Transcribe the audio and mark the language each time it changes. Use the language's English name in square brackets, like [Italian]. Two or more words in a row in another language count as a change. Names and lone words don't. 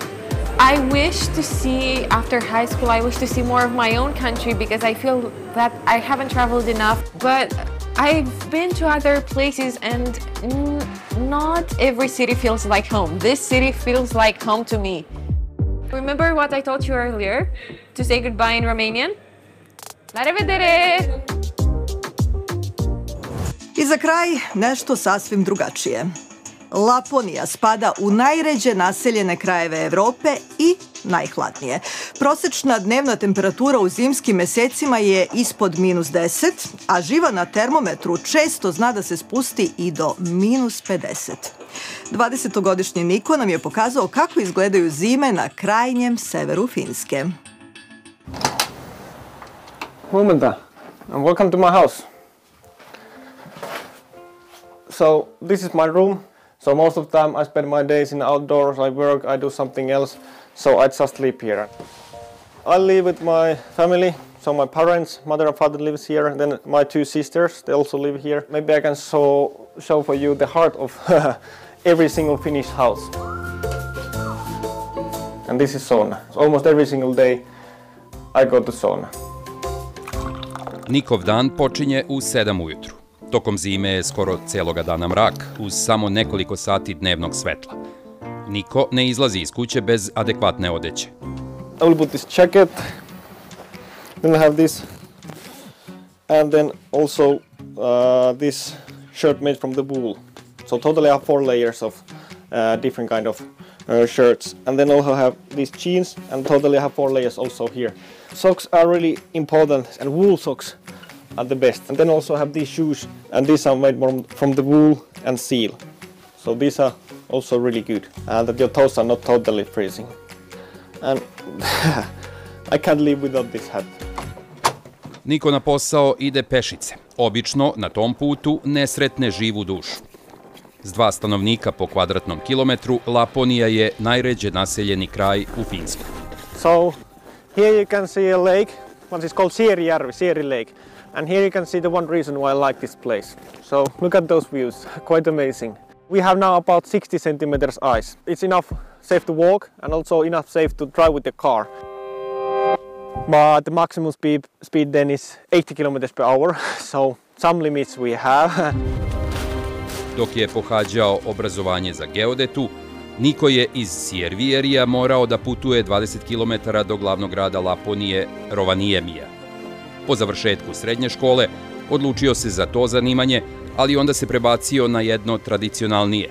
[English] I wish to see, after high school, I wish to see more of my own country because I feel that I haven't traveled enough. But I've been to other places and not every city feels like home. This city feels like home to me. Remember what I told you earlier? To say goodbye in Romanian? [Romanian] La revedere! [Serbian] I za kraj nešto sasvim drugačije. Laponija spada u najređe naseljene krajeve Evrope i najhladnije. Prosečna dnevna temperatura u zimskim mesecima je ispod -10, a živa na termometru često zna da se spusti i do -50. 20-godišnji Niko nam je pokazao kako izgledaju zime na krajnjem severu Finske. [English] Huomenta, and welcome to my house. So, this is my room. So most of the time I spend my days in outdoors, I work, I do something else, so I just sleep here. I live with my family, so my parents, mother and father lives here, then my 2 sisters, they also live here. Maybe I can show for you the heart of every single Finnish house. And this is sauna. Almost every single day I go to sauna. [Serbian] Nikov dan počinje u 7 ujutru. Tokom zime je skoro celoga dana mrak, uz samo nekoliko sati dnevnog svetla. Niko ne izlazi iz kuće bez adekvatne odeće. [English] I will put this jacket, then I have this, and then also this shirt made from the wool. So totally I have 4 layers of different kind of shirts, and then also have these jeans, and totally I have 4 layers also here. Socks are really important, and wool socks are the best. And then also have these shoes, and these are made from the wool and seal. So these are also really good, and that your toes are not totally freezing. And I can't live without this hat. [Serbian] Niko na posao ide pešice. Obično na tom putu ne sretne živu dušu. S 2 stanovnika po kvadratnom kilometru, Laponija je najređe naseljeni kraj u Finskoj. [English] So here you can see a lake, what is called Sieri Lake. And here you can see the one reason why I like this place. So look at those views, quite amazing. We have now about 60 centimeters ice. It's enough safe to walk and also enough safe to drive with the car. But the maximum speed then is 80 kilometers per hour, so some limits we have. [Serbian] Dok je pohađao obrazovanje za geodetu, Niko je iz Siervierija morao da putuje 20 km do glavnog grada Laponije, Rovaniemija. Po završetku srednje škole odlučio se za to zanimanje, ali onda se prebacio na jedno tradicionalnije.